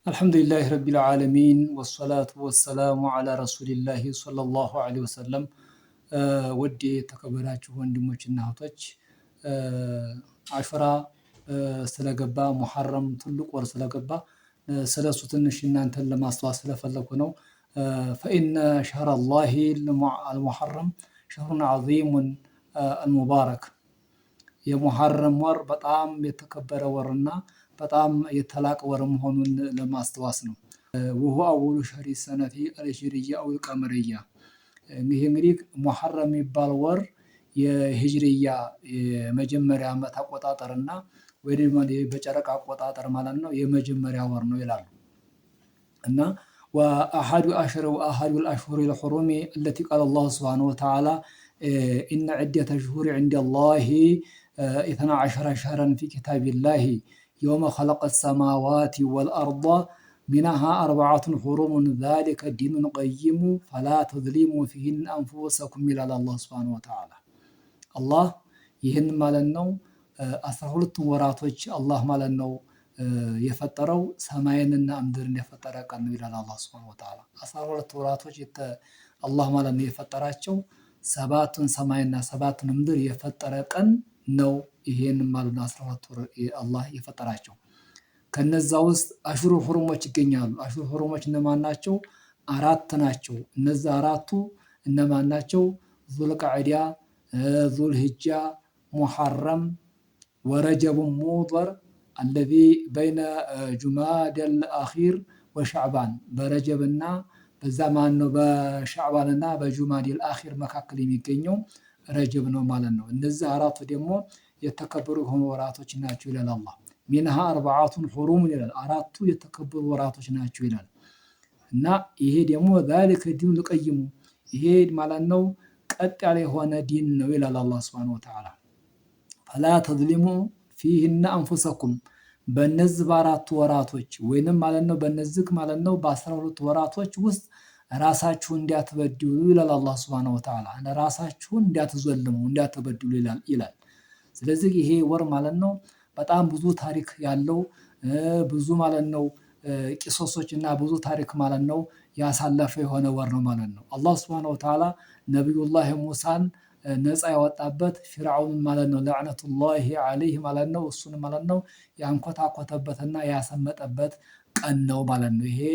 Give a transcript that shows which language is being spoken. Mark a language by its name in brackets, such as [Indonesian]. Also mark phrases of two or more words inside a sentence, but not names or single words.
[Arabic] الحمد لله رب العالمين والصلاة والسلام على رسول الله صلى الله عليه وسلم [Amharic] ውድ የተከበራችሁ ወንድሞችና እህቶች አሽራ ስለገባ ሙሐረም ትልቅ ወር ስለገባ ስለሱ ትንሽ እናንተን ለማስተዋወቅ ስለፈለኩ ነው። [Arabic] فإن شهر الله المحرم شهر عظيم المبارك [Amharic] የሙሐረም ወር በጣም የተከበረ ወርና በጣም የተላቀ ወር መሆኑን ለማስተዋወስ ነው። [Arabic] وهو أول شهر السنة الهجرية أو القمرية። [Amharic] ይሄ እንግዲህ ሙሐረም የሚባል ወር የሂጅሪያ የመጀመሪያ ዓመት አቆጣጠርና ወይ ደግሞ በጨረቃ አቆጣጠር ማለት ነው የመጀመሪያ ወር ነው ይላሉ። እና [Arabic] وأحد الأشهر الحرم التي قال الله سبحانه وتعالى إن عدة شهور عند الله 12 شهرا في كتاب الله يوم خلق السماوات والأرض منها 4 حرم ذلك الدين القيم فلا تظلموا فيهن أنفسكم إلى الله سبحانه وتعالى الله [Amharic] ይህን ማለት ነው 12 ወራቶች አላህ ማለት ነው የፈጠረው ሰማይንና ምድርን የፈጠረ ቀን ነው ይላል አላህ [Arabic] سبحانه وتعالى። [Amharic] 12 ወራቶች አላህ ማለት ነው የፈጠራቸው ሰባቱን ሰማይና ሰባቱን ምድር የፈጠረ ቀን ነው። ይሄን ማለት ነው 12 ወር አላህ የፈጠራቸው። ከነዛ ውስጥ አሽሩ ሁሩሞች ይገኛሉ። አሽሩ ሁሩሞች እነማን ናቸው? አራት ናቸው። እነዛ አራቱ እነማን ናቸው? ዙልቃዕዳ፣ ዙልሂጃ፣ ሙሐረም ወረጀብ ሙደር [Arabic] الذي بين جماد الأخير وشعبان [Amharic] በረጀብና በዛ ማን ነው በሻዕባንና በጁማዲል አኺር መካከል የሚገኘው ረጀብ ነው ማለት ነው። እነዚህ አራቱ ደግሞ የተከበሩ የሆኑ ወራቶች ናቸው ይላል አላህ። ሚንሃ 4 ሁሩም ይላል፣ አራቱ የተከበሩ ወራቶች ናቸው ይላል። እና ይሄ ደግሞ [Arabic] ذلك الدين القيم [Amharic] ይሄ ማለት ነው ቀጥ ያለ የሆነ ዲን ነው ይላል አላህ Subhanahu Wa Ta'ala። [Arabic] فلا تظلموا فيهن أنفسكم [Amharic] በነዚህ በአራቱ ወራቶች ወይንም ማለት ነው በነዚህ ማለት ነው በ12 ወራቶች ውስጥ ራሳችሁን እንዲያትበድሉ ይላል አላህ [Arabic] سبحانه وتعالى። [Amharic] ራሳችሁን እንዲያትዘልሙ እንዲያትበድሉ ይላል። ስለዚህ ይሄ ወር ማለት ነው በጣም ብዙ ታሪክ ያለው ብዙ ማለት ነው ቂሶሶችና ብዙ ታሪክ ማለት ነው ያሳለፈ የሆነ ወር ነው ማለት ነው። አላህ [Arabic] سبحانه وتعالى [Amharic] ነብዩላህ ሙሳን ነፃ ያወጣበት ፊርዓውን ማለት ነው [Arabic] لعنة الله عليه [Amharic] ማለት ነው እሱን ማለት ነው ያንኮታኮተበትና ያሰመጠበት ቀን ነው ማለት ነው። ይሄ